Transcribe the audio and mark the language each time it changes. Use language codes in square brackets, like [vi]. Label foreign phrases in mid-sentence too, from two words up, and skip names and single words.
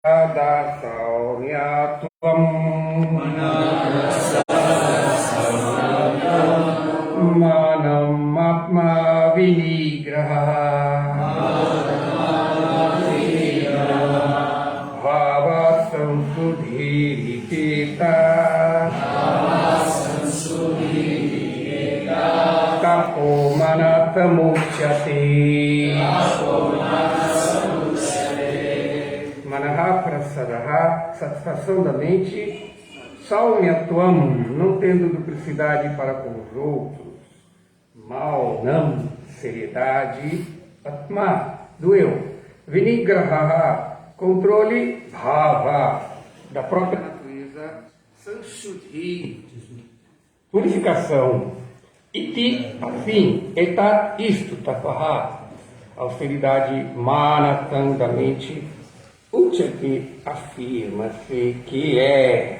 [sa] Saumyatvam manam atma vinigraha bhavat samsudhiriketa tapo manatamuchyate. Manaha prasadaha, [pt] satisfação da mente, saumyatvam, não tendo duplicidade para com os outros, maunam, seriedade, atma, do eu, vinigraha, controle, bhava, da própria natureza, sanshuddhi, purificação, iti, afim, etat, isto, tataha, austeridade, manatam, da mente, Uchati, afirma-se que é.